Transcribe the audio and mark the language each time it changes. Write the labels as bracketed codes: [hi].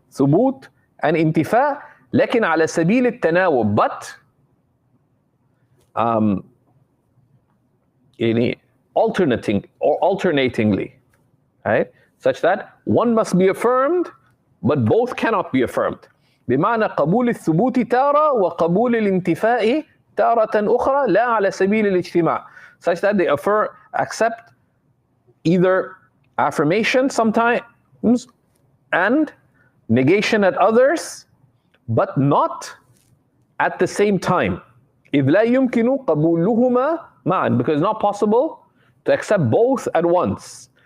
[ar] ثبوت and انتفاء, لكن على سبيل التناوب, [en] but alternating or alternatingly, right? Such that one must be affirmed, but both cannot be affirmed. [ar] بمعنى قبول الثبوت تارة وقبول الانتفاء تارة أخرى لا على سبيل الاجتماع. [en] Such that they accept either affirmation sometimes and negation at others, but not at the same time. [ar] إذ لا يمكن قبولهما معا, [en] because it's not possible to accept both at once.